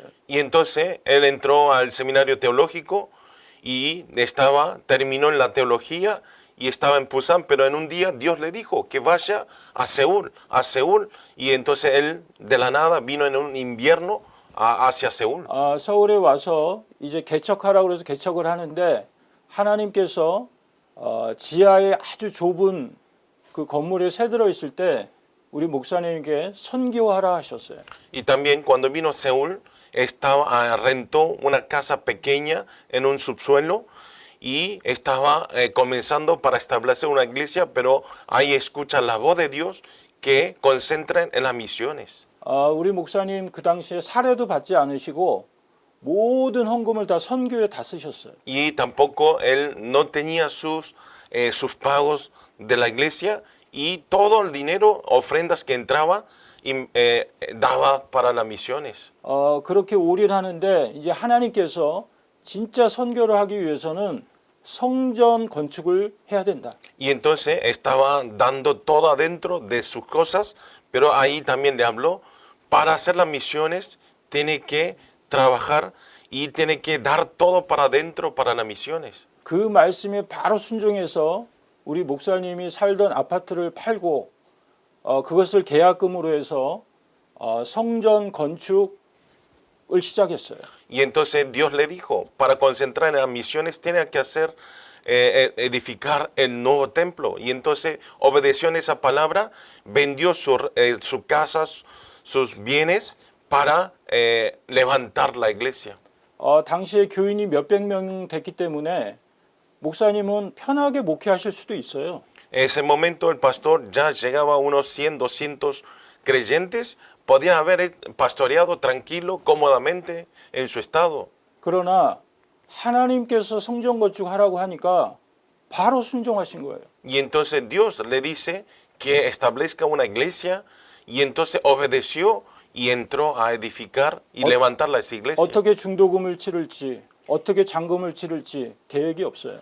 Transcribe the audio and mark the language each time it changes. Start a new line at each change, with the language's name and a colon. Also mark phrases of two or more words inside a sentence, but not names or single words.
Spanish: Y entonces él entró al seminario teológico y terminó en la teología y estaba en Pusan, pero en un día Dios le dijo que vaya a Seúl, y entonces él de la nada vino en un invierno hacia Seúl.
Korean: 서울에 와서 이제 개척하라고 그래서 개척을 하는데 하나님께서 지하에 아주 좁은 그 건물에 새들어 있을 때 우리 목사님에게 선교하라 하셨어요.
Spanish: Y también cuando vino a Seúl, rentó una casa pequeña en un subsuelo y estaba comenzando para establecer una iglesia, pero ahí escucha la voz de Dios que concentran en las misiones.
Korean: 우리 목사님 그 당시에 사례도 받지 않으시고 모든 헌금을 다 선교에 다 쓰셨어요.
Spanish: Y tampoco él no tenía sus pagos de la iglesia y todo el dinero, ofrendas que entraba, daba para las misiones.
Korean: 그렇게 올인하는데 이제 하나님께서 진짜 선교를 하기 위해서는 성전 건축을 해야 된다.
Spanish: Y entonces estaba dando todo adentro de sus cosas, pero ahí también le habló, para hacer las misiones tiene que trabajar y tiene que dar todo para adentro para las misiones.
Korean: 그 말씀에 바로 순종해서 우리 목사님이 살던 아파트를 팔고 그것을 계약금으로 해서 성전 건축을 시작했어요.
Spanish: Y entonces Dios le dijo, para concentrar en las misiones tiene que edificar el nuevo templo. Y entonces obedeció en esa palabra, vendió sus casas, sus bienes para levantar la iglesia.
Korean: 당시에 교인이 몇백 명 됐기 때문에 목사님은 편하게 목회하실 수도 있어요.
Spanish: En ese momento el pastor ya llegaba a unos 100, 200 creyentes, podían haber pastoreado tranquilo, cómodamente en su estado.
Korean: 그러나 하나님께서 성전 건축하라고 하니까 바로 순종하신 거예요.
Spanish: Y entonces Dios le dice que establezca una iglesia y entonces obedeció y entró a edificar y levantar las iglesias.
Korean: 어떻게 중도금을 치를지, 어떻게 잔금을 치를지 계획이 없어요.